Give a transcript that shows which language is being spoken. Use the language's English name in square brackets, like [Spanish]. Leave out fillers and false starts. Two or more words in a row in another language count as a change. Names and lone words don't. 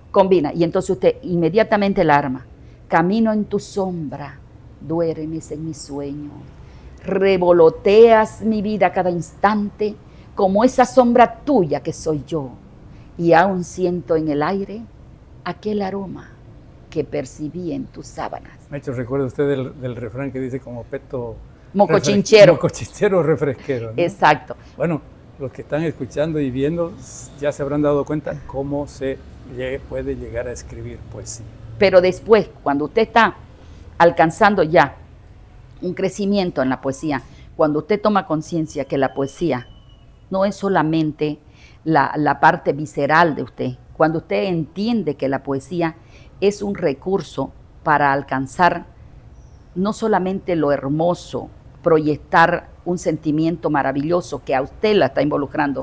[Spanish] Combina, y entonces usted inmediatamente la arma. Camino en tu sombra, duermes en mi sueño, revoloteas mi vida cada instante como esa sombra tuya que soy yo, y aún siento en el aire aquel aroma que percibí en tus sábanas. Me ha hecho recuerdo usted del refrán que dice como peto mocochinchero. Mocochinchero refresquero, ¿no? Exacto. Bueno, los que están escuchando y viendo ya se habrán dado cuenta cómo se puede llegar a escribir poesía. Pero después, cuando usted está alcanzando ya un crecimiento en la poesía, cuando usted toma conciencia que la poesía no es solamente la parte visceral de usted, cuando usted entiende que la poesía es un recurso para alcanzar no solamente lo hermoso, proyectar un sentimiento maravilloso que a usted la está involucrando.